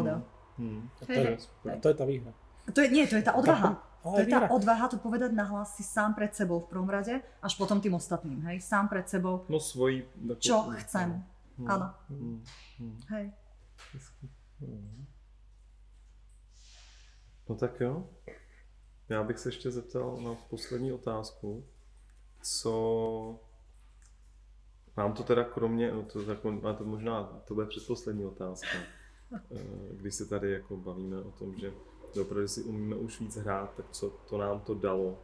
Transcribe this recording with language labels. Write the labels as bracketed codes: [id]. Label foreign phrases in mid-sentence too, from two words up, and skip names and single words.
[sk] To je tá výhra. To je tá odvaha. To je tá odvaha to povedať nahlas si sám pred sebou v prvom rade, až potom tým ostatným, hej? Sám pred sebou, no svojí, čo chcem. Áno. Hej. [cs] No tak jo. Já bych se ještě zeptal na poslední otázku. Co... Mám to teda kromě, no to možná to bude předposlední otázka. Když se tady jako bavíme o tom, že opravdu si umíme už víc hrát, tak co to nám to dalo?